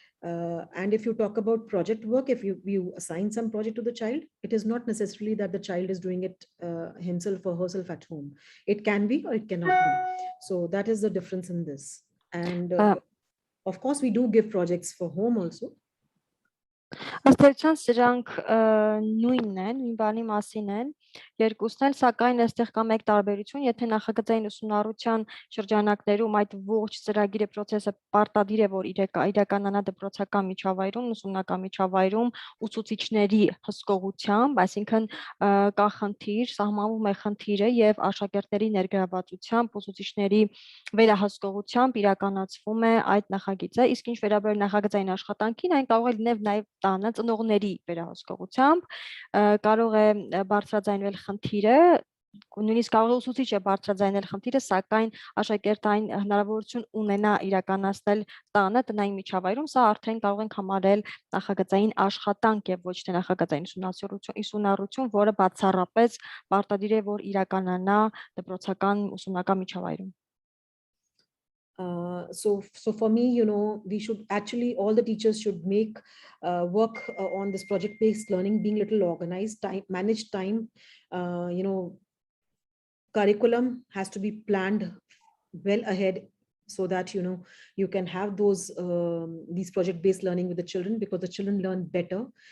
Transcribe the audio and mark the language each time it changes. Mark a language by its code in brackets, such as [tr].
[en] And if you talk about project work, if you assign some project to the child, it is not necessarily that the child is doing it himself or herself at home. It can be or it cannot be. So that is the difference in this. And of course, we do give projects for home also. [hy] Ըստ էության սրանք նույնն են, նույն բանի մասին են, երկուսն էլ, սակայն այստեղ կա մեկ տարբերություն, եթե նախագծային ուսումնառության շրջանակներում այդ ողջ ծրագիրը process-ը պարտադիր է, որ իրականանա դպրոցական միջավայրում, ուսումնական միջավայրում ուսուցիչների հսկողությամբ, այսինքն կա խնդիր, սահմանվում է խնդիրը եւ աշակերտների ներգրավվածությամբ, ուսուցիչների վերահսկողությամբ իրականացվում է այդ նախագիծը, իսկ ինչ վերաբերում նախագծային աշխատանքին, այն կարող է լինել նաեւ տանը ծնողների վերահսկողությամբ, կարող է բարձրաձայնվել խնդիրը, նույնիսկ կարող է ուսուցիչը բարձրաձայնել խնդիրը, սակայն աշակերտը այն հնարավորություն ունենա իրականացնել տանը տնային միջավայրում, սա արդեն կարող ենք համարել նախագծային աշխատանք եւ ոչ թե նախագծային ուսումնառություն, որը բացառապես պարտադիր է, որ իրականանա դպրոցական ուսումնական միջավայրում. [en] So for me, we should actually, all the teachers should make work on this project-based learning, being little organized, manage time, curriculum has to be planned well ahead so that, you can have these project-based learning with the children, because the children learn better.